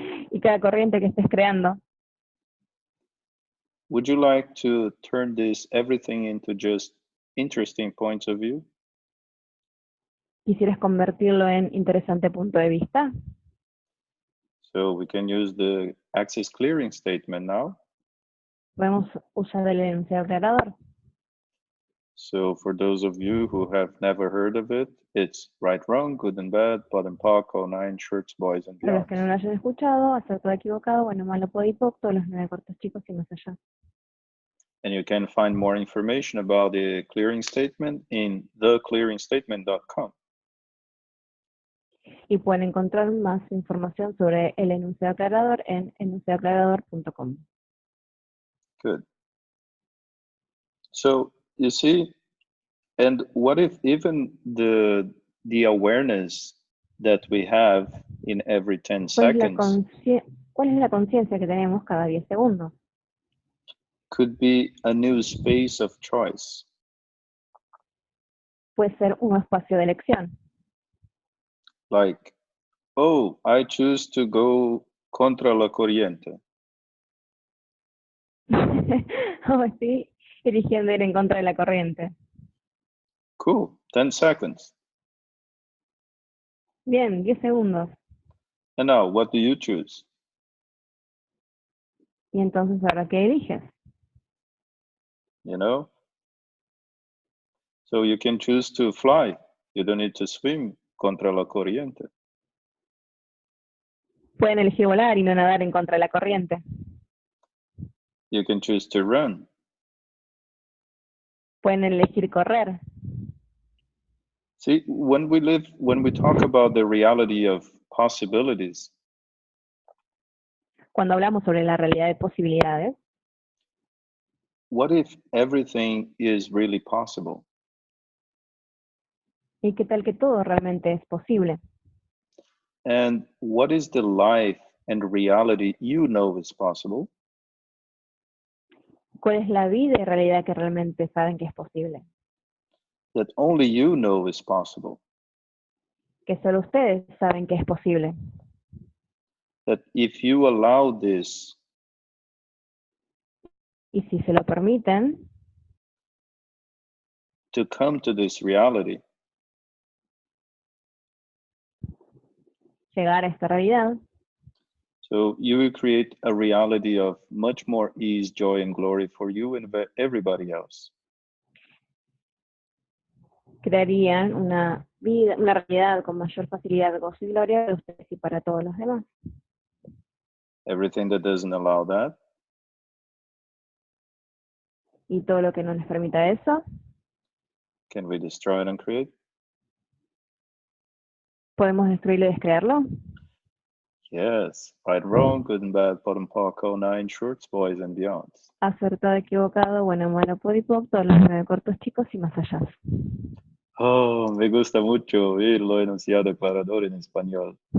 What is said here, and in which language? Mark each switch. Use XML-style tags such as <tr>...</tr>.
<es>Y cada corriente que estés creando,</es> <en>would you like to turn this everything into just interesting points of view?</en> <es>¿quisieras convertirlo en interesante punto de vista?</es> <en>So we can use the axis clearing statement now.</en> <es>Podemos usar el enunciado aclarador.</es> <en>So for those of you who have never heard of it, it's right, wrong, good and bad, pot and pock, all nine shirts, boys and</en> <es>Para los que no</es> <en>beyond.</en> <es>lo hayan escuchado, acertado, equivocado, bueno, malo, podipoc, todos los 9 cortos chicos y más allá.</es> <en>And you can find more information about the clearing statement in theclearingstatement.com.</en> <es>Y pueden encontrar más información sobre el enunciado aclarador en enunciadoaclarador.com.</es> <en>Good. So you see, and what if even the awareness that we have in every 10 seconds</en> <es>¿Cuál es la conciencia que tenemos cada 10 segundos?</es> <en>could be a new space of choice?</en> <es>Puede ser un espacio de elección.</es> <en>Like, oh, I choose to go</en> <es>contra la corriente. Oh, estoy eligiendo ir en contra de la corriente.</es> <en>Cool. 10 seconds.</en> <es>Bien, 10 segundos.</es> <en>And now, what do you choose?</en> <es>Y entonces, ¿ahora qué eliges?</es> <en>You know? So you can choose to fly. You don't need to swim</en> <es>contra la corriente. Pueden elegir volar y no nadar en contra de la corriente.</es> <en>You can choose to run.</en> <es>Pueden elegir correr.</es> <en>See, when we talk about the reality of possibilities,</en> <es>Cuando hablamos sobre la realidad de posibilidades,</es> <en>what if everything is really possible?</en> <es>¿y qué tal que todo realmente es posible?</es> <en>And what is the life and reality you know is possible?</en> <es>¿Cuál es la vida y realidad que realmente saben que es posible?</es> <en>That only you know is possible.</en> <es>Que solo ustedes saben que es posible.</es> <en>That if you allow this,</en> <es>Y si se lo permiten,</es> <en>to come to this reality,</en> <es>llegar a esta realidad,</es> <en>so you will create a reality of much more ease, joy, and glory for you and everybody else.</en> <es>crearían una vida, una realidad con mayor facilidad, gozo y gloria para ustedes y para todos los demás.</es> <en>Everything that doesn't allow that,</en> <es>Y todo lo que no les permita eso,</es> <en>can we destroy it and create?</en> <es>¿podemos destruirlo y descrearlo?</es> <en>Yes, right, wrong, good and bad, bottom, poco, 9 shorts, boys and beyonds.</en> <es>Acertado, equivocado, bueno, malo, podipoc, todos los 9 cortos, chicos y más allá. Oh, me gusta mucho oírlo enunciado declarador en español.</es>